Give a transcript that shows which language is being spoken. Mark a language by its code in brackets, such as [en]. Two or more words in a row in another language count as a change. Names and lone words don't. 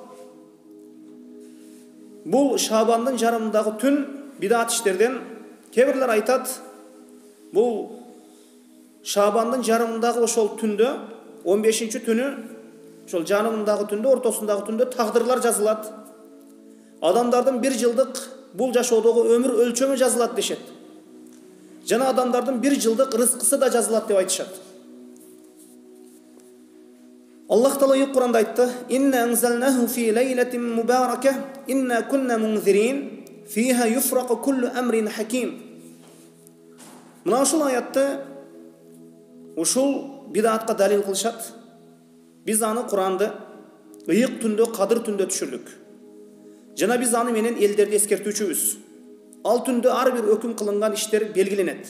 [ky] Бул Шаабандын жарымындагы түн бидат иштерден кээ бирлер айтат, бул Шаабандын жарымындагы ошол түндө 15-түнү ошол жарымындагы түндө, ортосундагы түндө тагдырлар жазылат. Адамдардын бир жылдык бул жашоодогу өмүр өлчөмү жазылат дешет. Жана адамдардын бир жылдык рызкысы да жазылат деп айтышат. Аллах Таала Кур'анда айтты: [ar] "إنا أنزلناه في ليلة مباركة، إنا كنا منذرين، فيها يفرق كل أمر حكيم." [ky] Мына ушул аятты ушул бидатка далил кылышат. Биз аны Кур'анды ыйык түндө, кадыр түндө түшүрдүк. Жана биз аны менен элдерди эскертүүчүбүз. Ал түндө ар бир өкүм кылынган иштер белгиленет.